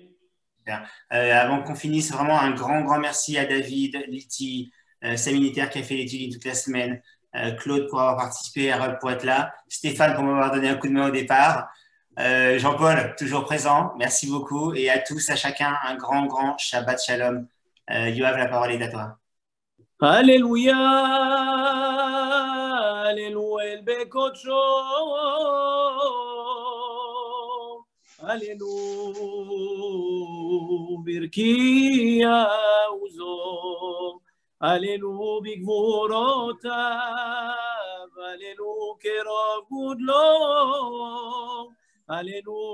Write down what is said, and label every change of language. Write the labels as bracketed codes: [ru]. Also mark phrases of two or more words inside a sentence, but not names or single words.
[fr] Avant qu'on finisse, vraiment un grand merci à David, Liti, Samy Niter qui a fait l'étude toute la semaine, Claude pour avoir participé, Harold pour être là, Stéphane pour m'avoir donné un coup de main au départ, Jean-Paul toujours présent, merci beaucoup et à tous, à chacun, un grand Shabbat Shalom. Yoav, la parole est à toi. [he] הללויה הללויה, בכוחו הללויה ברקיע עוזו הללויה בגבורותיו הללויה כרוב גודלו הללויה,